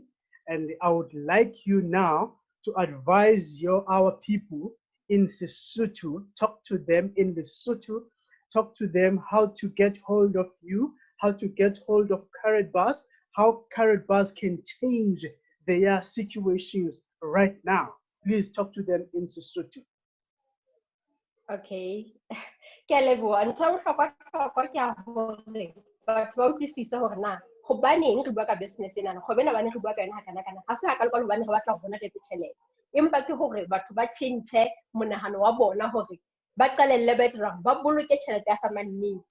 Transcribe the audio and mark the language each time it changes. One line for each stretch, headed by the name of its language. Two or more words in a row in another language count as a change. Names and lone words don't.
English: And I would like you now to advise our people in Sesotho, talk to them in Lesotho, talk to them how to get hold of you, how to get hold of Carat Bus, how Carat Bus can change their situations right now. Please talk to them in Sesotho.
Southern Sotho: Okay. Ke a leboha. Ntho ya bohlokwa ke hore batho ba utlwisise hore na hobaneng re bua ka business ena, go bena bane re bua ka yona kana ha se hakalo ka hobane re batla ho bona re etse tjhelete, empa ke hore batho ba change monahano wa bona, hore ba qalelle ba etsa hore ba boloke tjhelete ya sa mannete.